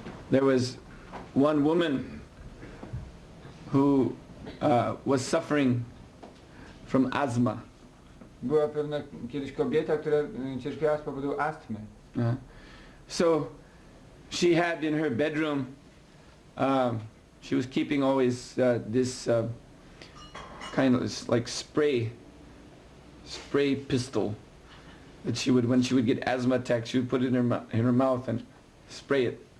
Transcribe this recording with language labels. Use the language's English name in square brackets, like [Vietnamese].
[English] There was one woman who was suffering from asthma. [Polish] była pewna kiedyś kobieta, która cierpiała z powodu astmy. [English] So she had in her bedroom, she was keeping always this kind of like spray pistol that she would, when she would get asthma attacks, she would put it in her mouth and spray it.